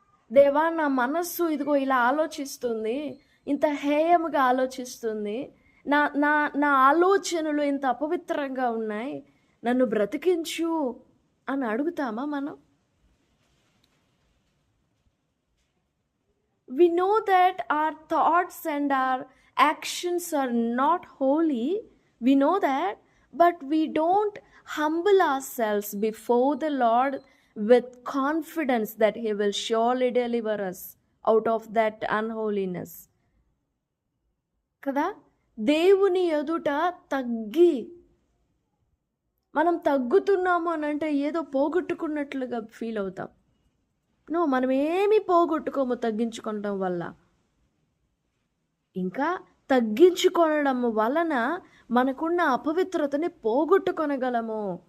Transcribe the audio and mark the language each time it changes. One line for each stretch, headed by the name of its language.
Telugu: దేవా, నా మనస్సు ఇదిగో ఇలా ఆలోచిస్తుంది, ఇంత హేయముగా ఆలోచిస్తుంది, నా ఆలోచనలు ఇంత అపవిత్రంగా ఉన్నాయి, నన్ను బ్రతికించు అని అడుగుతామా మనం?
English: We know that our thoughts and our actions are not holy. We know that, but we don't humble ourselves before the Lord with confidence that He will surely deliver us out of that unholiness.
Telugu: కదా, దేవుని ఎదుట తగ్గి మనం తగ్గుతున్నాము అని అంటే ఏదో పోగొట్టుకున్నట్లుగా feel అవుతాం. మనం ఏమీ పోగొట్టుకోము తగ్గించుకోవడం వల్ల. ఇంకా తగ్గించుకోవడం వలన మనకున్న అపవిత్రతని పోగొట్టుకొనగలము.